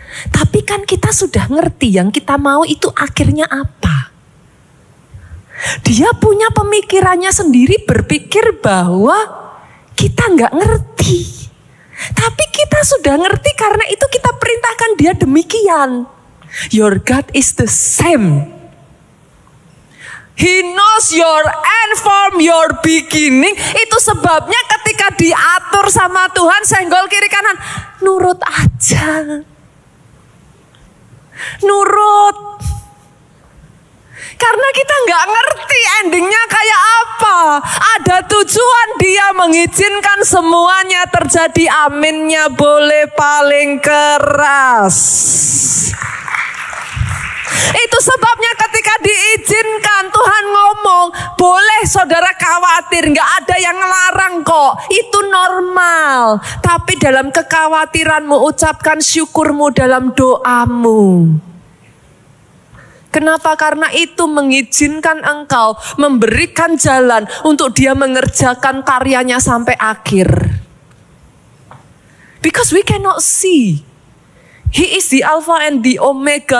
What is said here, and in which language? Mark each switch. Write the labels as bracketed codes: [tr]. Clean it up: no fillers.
[id] Tapi kan kita sudah ngerti yang kita mau itu akhirnya apa. Dia punya pemikirannya sendiri, berpikir bahwa kita nggak ngerti. Tapi kita sudah ngerti, karena itu kita perintahkan dia demikian. [en] Your God is the same. He knows your end from your beginning. [id] Itu sebabnya ketika diatur sama Tuhan, senggol kiri kanan, nurut aja. Nurut. Karena kita nggak ngerti endingnya kayak apa. Ada tujuan dia mengizinkan semuanya terjadi. Aminnya boleh paling keras. Itu sebabnya ketika diizinkan, Tuhan ngomong, boleh saudara khawatir, nggak ada yang ngelarang kok. Itu normal. Tapi dalam kekhawatiranmu, ucapkan syukurmu dalam doamu. Kenapa? Karena itu mengizinkan engkau memberikan jalan untuk dia mengerjakan karyanya sampai akhir. [en] Because we cannot see. He is the Alpha and the Omega.